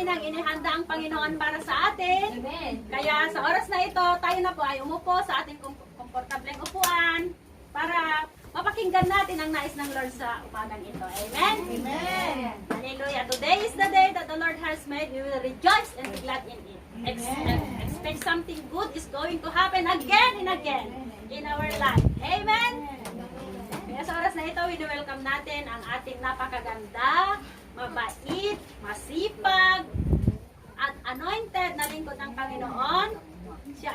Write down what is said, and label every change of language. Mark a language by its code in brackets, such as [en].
[tl] Inihanda ang Panginoon para sa atin. Amen. Kaya sa oras na ito, tayo na po ay umupo sa ating komportableng upuan para mapakinggan natin ang nais ng Lord sa umagang ito. Amen? Amen. Hallelujah. [en] Today is the day that the Lord has made. We will rejoice and be glad in it. Expect something good is going to happen again and again in our life. Amen? [tl] Kaya sa oras na ito, welcome natin ang ating napakaganda, mabait, masipag, at anointed na lingkod ng Panginoon. Siya